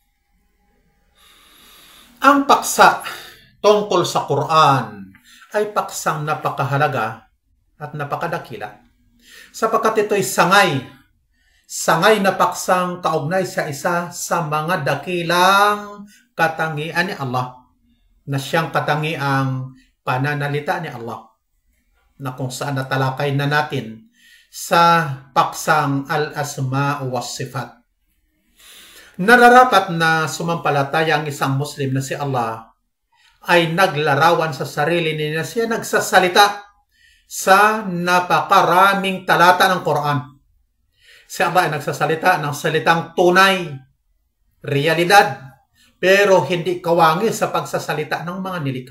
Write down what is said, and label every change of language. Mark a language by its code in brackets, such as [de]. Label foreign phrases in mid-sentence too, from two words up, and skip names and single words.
[tl] Ang paksa tungkol sa Quran ay paksang napakahalaga at napakadakila, sapagkat ito'y sangay na paksang kaugnay sa isa sa mga dakilang katangian ni Allah, na siyang katangiang pananalita ni Allah, na kung saan natalakay na natin sa paksang [ar] الأسماء وصفات. [tl] Nararapat na sumampalataya ang isang Muslim na si Allah ay naglarawan sa sarili niya, siya nagsasalita sa napakaraming talata ng Quran. Si Allah ay nagsasalita ng salitang tunay, realidad, pero hindi kawangi sa pagsasalita ng mga nilikha.